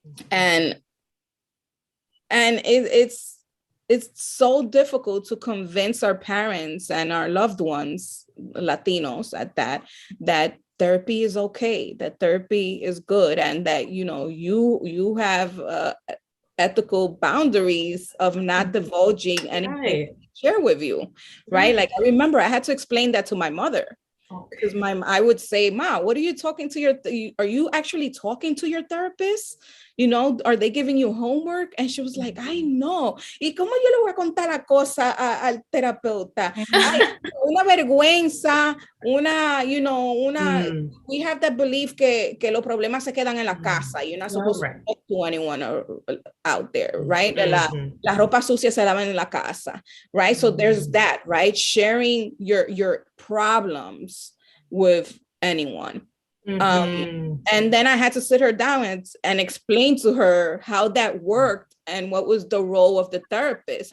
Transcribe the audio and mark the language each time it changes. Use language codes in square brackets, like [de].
[en] And it's so difficult to convince our parents and our loved ones, Latinos at that therapy is okay, that therapy is good, and that, you have ethical boundaries of not divulging anything to share with you, right? Like, I remember I had to explain that to my mother. Because I would say, Ma, what are you talking to are you actually talking to your therapist? Are they giving you homework? And she was like, I know. [es] ¿Y cómo yo le voy a contar la cosa al terapeuta? Ay, una vergüenza, [en] we have that belief [es] que los problemas se quedan en la casa. [en] You're not supposed to talk to anyone out there, right? [es] La ropa sucia se lavan en la casa, [en] right? So there's that, right? Sharing your problems with anyone. And then I had to sit her down and explain to her how that worked and what was the role of the therapist.